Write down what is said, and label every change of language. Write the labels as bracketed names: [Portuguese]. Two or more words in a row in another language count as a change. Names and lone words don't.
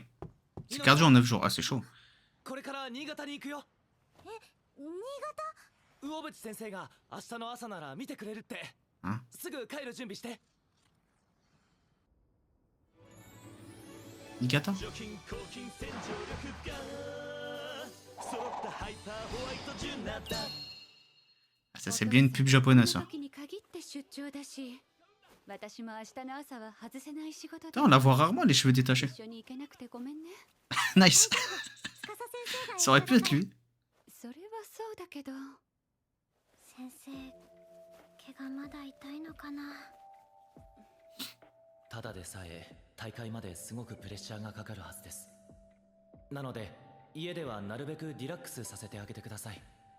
[French] C'est cardio en 9 jours. Ah, c'est chaud. [Japanese] これから新潟に行くよ。新魚淵先生が明日の朝なら見てくれるって。ん？すぐ帰る準備して。 [French] Nikata? [Japanese] 除菌抗菌洗浄力が揃ったハイパーホワイトジュナだ。 [French] Ah, ça, c'est bien une pub japonaise, ça. [Japanese] 時に限って出張だし、私も明日の朝は外せない仕事 [French] Putain, on la voit rarement, les cheveux détachés. [Japanese] 一緒に行けなくてごめんね。 [French] Nice. [Japanese] 司先生が [French] Ça aurait pu être lui. [Japanese] それはそうだけど、先生、怪我まだ痛いのかな。ただでさえ大会まですごくプレッシャーがかかるはずです。なので家ではなるべくリラックスさせてあげてください。